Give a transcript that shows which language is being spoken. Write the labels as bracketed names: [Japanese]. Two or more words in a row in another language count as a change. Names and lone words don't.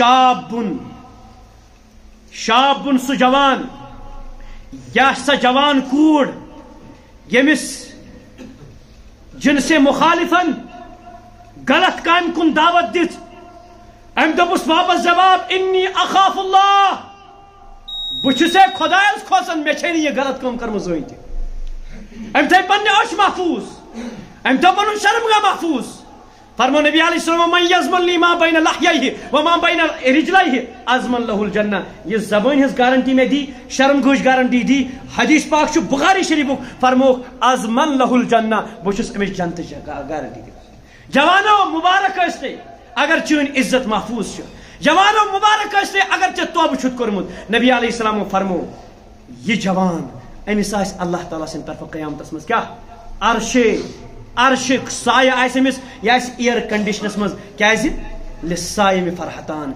[Kashmiri] شابن سُہ جوان یا سۄ جوان کوٗر ییٚمِس جنسِ مخالفن غلط کامہِ کُن دعوت دِژ أمۍ دوٚپُس واپس جواب [Arabic] انی اخاف اللہ [Kashmiri] بہٕ چھُس ہے خۄدایس کھوژان مےٚ چھے نہٕ یہِ غلط کٲم کٔرمٕژ زٕہٕنۍ تہِ أمۍ تھٲے پننہِ أچھ محفوظ أمۍ تھٲو پنُن شرمگاہ محفوظ فرمو نبی علیہ السلام [Arabic] من یضمن لی ما بین لحییہ وما بین رجلیہ اضمن لہ الجنہ [Kashmiri] یہ زبٲنۍ ہٕنٛز گارنٹی مےٚ دی شرمگاہٕچ گارنٹی دی حدیث پاک چھُ بخاری شریفُک فرموکھ [Arabic] اضمن لہ الجنہ [Kashmiri] بہٕ چھُس أمِس جنتٕچ گارنٹی دِوان جوانو مبارک ٲسۍ تُہۍ اگر چٲنۍ عزت محفوظ چھُ جوانو مبارک ٲسۍ تُہۍ اگر ژےٚ توبہٕ چھُتھ کوٚرمُت نبی علیہ السلامو فرمو یہِ جوان أمِس آسہِ اللہ تعالیٰ سٕنٛدِ طرفہٕ قیامتس منٛز کیٛاہ عرشُک سایہِ آسہِ أمِس یہِ آسہِ [English] air conditions [Kashmiri] منٛز کیٛازِ [Arabic] للصائم فرحتان.